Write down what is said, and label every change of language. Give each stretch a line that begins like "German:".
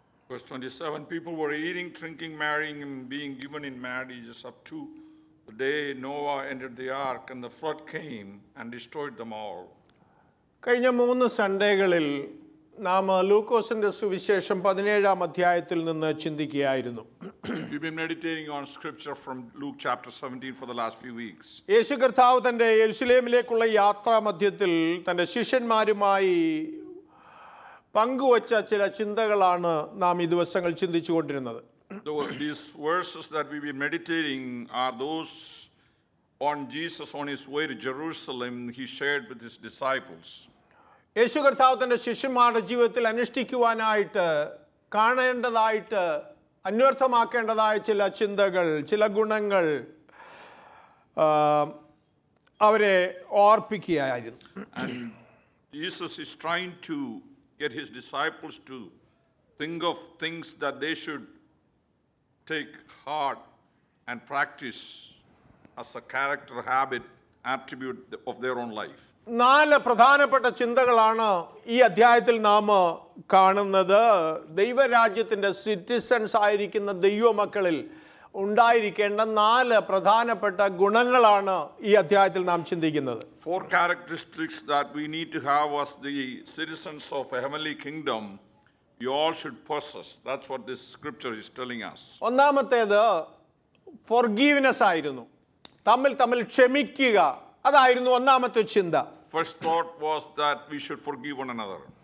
English: Verse 27, people were eating, drinking, marrying, and being given in marriages up to the day Noah entered the ark, and the flood came and destroyed them all.
Malayalam: കഴിഞ്ഞ 3 സൺഡേകളിൽ നാം ലൂക്കോസിന്റെ സുവിശേഷം 17-ാം അധ്യായത്തിൽ നിന്ന് ചിന്തിക്കുകയായിരുന്നു.
English: We've been meditating on scripture from Luke chapter 17 for the last few weeks.
Malayalam: യേശു കർത്താവ് തന്റെ യെരുശലേമിലേക്കുള്ള യാത്രാ മധ്യത്തിൽ തന്റെ ശിഷ്യന്മാരുമായി പങ്കുവച്ച ചില ചിന്തകളാണ് നാം ഈ ദിവസങ്ങൾ ചിന്തിച്ചുകൊണ്ടിരുന്നത്.
English: These verses that we've been meditating are those on Jesus on his way to Jerusalem he shared with his disciples.
Malayalam: യേശു കർത്താവ് തന്റെ ശിഷ്യന്മാരുടെ ജീവിതത്തിൽ അനുഷ്ഠിക്കുവാനായിട്ട് കാണേണ്ടതായിട്ട് അന്വർത്ഥമാക്കേണ്ടതായ ചില ചിന്തകൾ, ചില ഗുണങ്ങൾ അവരെ ഓർപ്പിക്കുകയായിരുന്നു.
English: And Jesus is trying to get his disciples to think of things that they should take heart and practice as a character, habit, attribute of their own life.
Malayalam: 4 പ്രധാനപ്പെട്ട ചിന്തകളാണ് ഈ അധ്യായത്തിൽ നാം കാണുന്നത്. ദൈവരാജ്യത്തിൻ്റെ സിറ്റിസൺസ് ആയിരിക്കുന്ന ദൈവമക്കളിൽ ഉണ്ടായിരിക്കേണ്ട 4 പ്രധാനപ്പെട്ട ഗുണങ്ങളാണ് ഈ അധ്യായത്തിൽ നാം ചിന്തിക്കുന്നത്.
English: 4 characteristics that we need to have as the citizens of a heavenly kingdom. You all should possess. That's what this scripture is telling us.
Malayalam: ഒന്നാമത്തേത് forgiveness ആയിരുന്നു. തമ്മിൽ ക്ഷമിക്കുക. അതായിരുന്നു ഒന്നാമത്തെ ചിന്ത.
English: First thought was that we should forgive one another.